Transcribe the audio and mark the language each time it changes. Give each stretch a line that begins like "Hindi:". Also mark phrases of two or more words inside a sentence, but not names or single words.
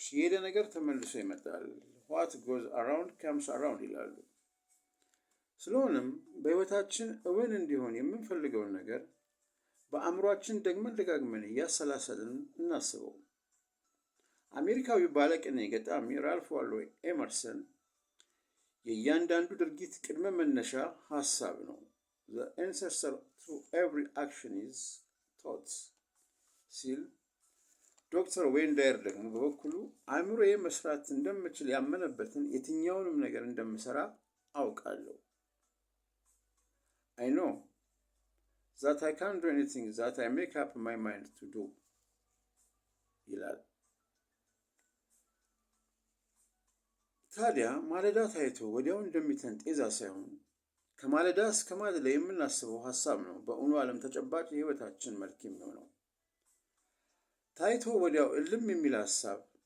Amharic: የሄደ ነገር ተመልሶ ይመጣል፣
English: what goes around comes around
Amharic: ይላሉ። ስለሆነም በህይወታችን እውን እንዲሆን የምንፈልገውን ነገር በአእምሯችን ደጋግመን እያሰላሰልን እናስበው። አሜሪካዊ ባለቅኔ ገጣሚ ራልፍ ዋልዶ ኤመርሰን የእያንዳንዱ ድርጊት ቅድመ መነሻ ሀሳብ ነው፣
English: the ancestor to every action is thought
Amharic: ሲል፣ ዶክተር ዌይን ዳየር ደግሞ በበኩሉ አእምሮዬ መስራት እንደምችል ያመነበትን የትኛውንም ነገር እንደምሰራ አውቃለሁ።
English: I know that I can't do anything that I make up my mind to do
Amharic: ይላል። ታዲያ ማለዳ ታይቶ ወዲያው እንደሚተን ጤዛ ሳይሆን ከማለዳ እስከ ማለዳ የምናስበው ሀሳብ ነው በእውኑ ዓለም ተጨባጭ የህይወታችን መልክ የሚሆነው። ታይቶ ወዲያው እልም የሚል ሀሳብ